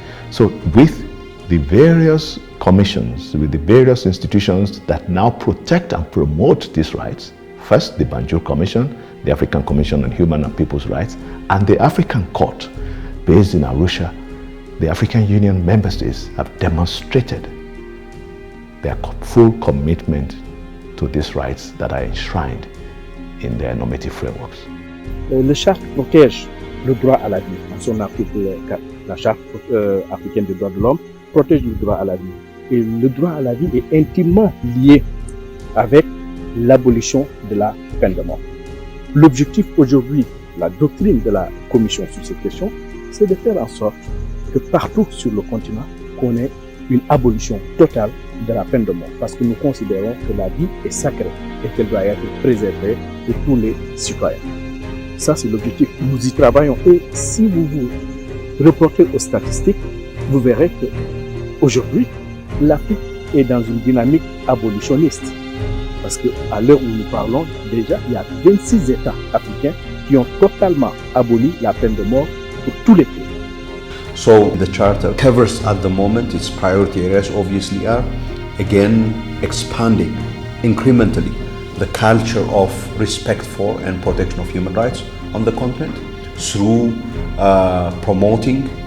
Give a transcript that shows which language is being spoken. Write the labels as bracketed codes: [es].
[en] So with the various commissions, with the various institutions that now protect and promote these rights, first the Banjul Commission, the African Commission on Human and People's Rights, and the African Court based in Arusha, the African Union member states have demonstrated their full commitment to these rights that are enshrined in their normative frameworks. [fr] Le charte protège le droit à la vie. Dans son article 4, la charte africaine des droits de l'homme protège le droit à la vie. Et le droit à la vie est intimement lié avec l'abolition de la peine de mort. L'objectif aujourd'hui, la doctrine de la Commission sur cette question, c'est de faire en sorte que partout sur le continent, qu'on ait une abolition totale de la peine de mort. Parce que nous considérons que la vie est sacrée et qu'elle doit être préservée de tous les citoyens. Ça, c'est l'objectif. Nous y travaillons. Et si vous vous reportez aux statistiques, vous verrez que aujourd'hui, l'Afrique est dans une dynamique abolitionniste. Parce qu'à l'heure où nous parlons, déjà, il y a 26 États africains qui ont totalement aboli la peine de mort pour tous les pays. [en] So the Charter covers at the moment its priority areas obviously are, again, expanding incrementally the culture of respect for and protection of human rights on the continent through promoting